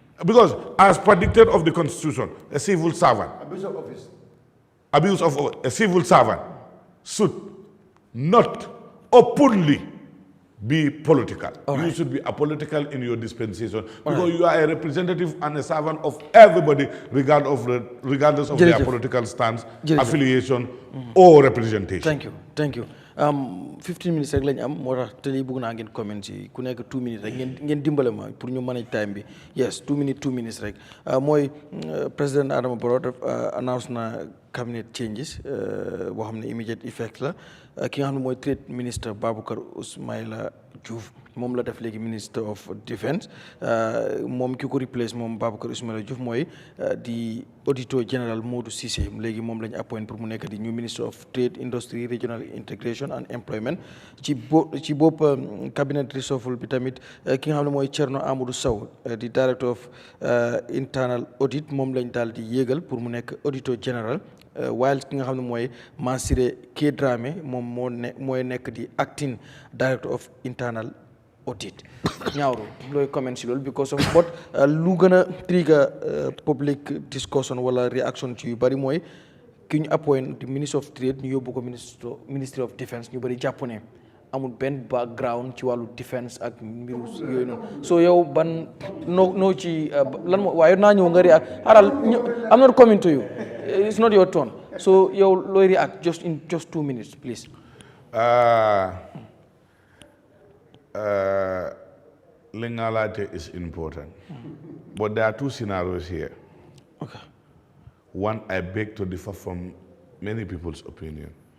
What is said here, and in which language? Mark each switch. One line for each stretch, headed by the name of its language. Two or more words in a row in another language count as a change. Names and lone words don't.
English: Because as predicted of the Constitution, a civil servant, abuse of office, a civil servant should not openly be political. You should be apolitical in your dispensation because you are a representative and a servant of everybody regardless of their political stance, affiliation, or representation. Thank you. Thank you.
Wolof: 15 minutes rek lañ am moo tax te lii bëgg naa ngeen comment ci ku nekk 2 minutes rek ngeen dimbale ma pour ñu
English: manage time
Wolof: bi. Yes, 2 minutes rek. Mooy président Adama Barrow announce na
English: cabinet changes
Wolof: boo xam ne
English: immediate effect
Wolof: la ki nga xam ne mooy
English: trade minister
Wolof: Baboucarr Ismaïla Diouf moom la def léegi
English: minister of defence
Wolof: moom ki ko replace moom Baboucarr Ismaïla Diouf mooy di auditor général Modou Cissé léegi moom la ñu appoint pour mu nekk di
English: new minister of trade industry regional integration and employment
Wolof: ci bopp
English: cabinet reshuffle
Wolof: bi tamit ki nga xam ne mooy Thierno Amadou Sow di
English: director of internal audit
Wolof: moom lañ daal di yéegal pour mu nekk auditor général while ki nga xam ne mooy Mansiré Dramé moom mooy nekk di
English: acting director of internal audit.
Wolof: Nyawuru looy comment si loolu
English: because of but
Wolof: lu gën a
English: trigger public discussion
Wolof: wala reaction ci yu bari mooy ki ñu appoint
English: minister of trade
Wolof: ñu yóbbu ko
English: ministry of defence
Wolof: ñu bari jàpp ne amul benn background ci wàllu defence ak mbiru yooyu noonu so yow ban noo ci lan moo waaye naa ñëw nga react xaaral
English: I'm not coming to you it's not your turn
Wolof: so yow looy react
English: just 2 minutes please. Legality is important, but there are 2 scenarios here. Okay. One, I beg to differ from many people's opinion.